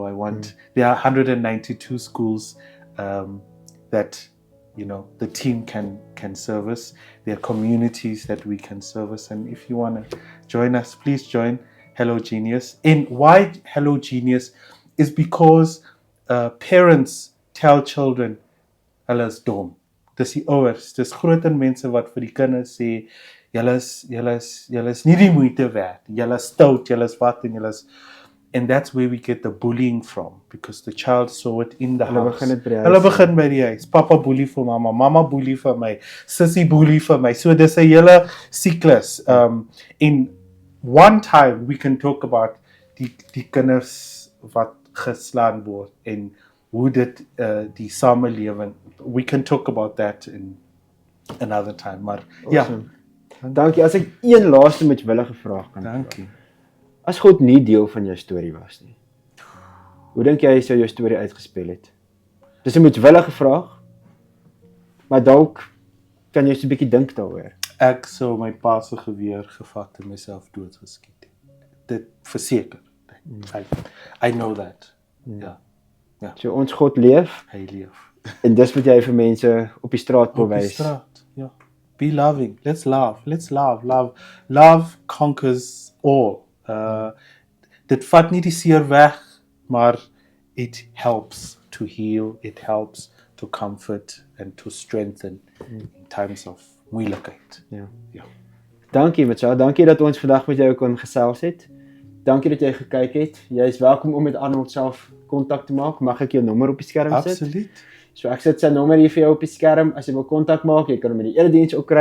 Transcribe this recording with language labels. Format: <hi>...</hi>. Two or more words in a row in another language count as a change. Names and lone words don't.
<en>There are 192 schools that the team can service. There are communities that we can service. And if you want to join us, please join Hello Genius. And why Hello Genius is because parents tell children,</en> <af>hulle is dom. Dis die ouers, dis groter mense wat vir die kinders sê, julle is nie die moeite werd. Julle is stout, julle is wat en julle is.</af> <en>And that's where we get the bullying from, because the child saw it in the house.</en> <af>Hulle begin by die huis. Papa boelie vir mama, mama boelie vir my, sissie boelie vir my. So dis 'n hele siklus.</af> <en>In one time we can talk about</en> <af>die kinders wat geslaan word en hoe dit die samelewing.</af> <en>We can talk about that in another time.</en> <af>Maar awesome. Dankie. As ek een laaste moetswillige vraag kan vra. Dankie. As God nie deel van jou storie was nie, hoe dink jy sou jou storie uitgespeel het? Dis 'n moetswillige vraag. maar dalk kan jy so 'n bietjie dink daaroor. Ek sou my pa se geweer gevat en myself doodgeskiet het. Dit verseker.</af> <en>I know that.</en> <af>Ja, So ons God leef hy leef. en dis wat jy vir mense op die straat wil Op die wys. straat, ja.</af> <en>Be loving. Let's love. Let's love. Love conquers all.</en> <af>Dit vat nie die seer weg, maar</af> <en>it helps to heal. It helps to comfort and to strengthen in times of moeilikheid.</en> <af>Ja. Dankie Matsa, dankie dat ons vandag met jou kon gesels het. Dankie dat jy gekyk het. Jy is welkom om met Arnold self kontak te maak. Mag ek jou nommer op die skerm sit? Absoluut. So ek sit sy nommer hier vir jou op die skerm. As jy wil kontak maak, jy kan hom in die erediens ook kry.</af>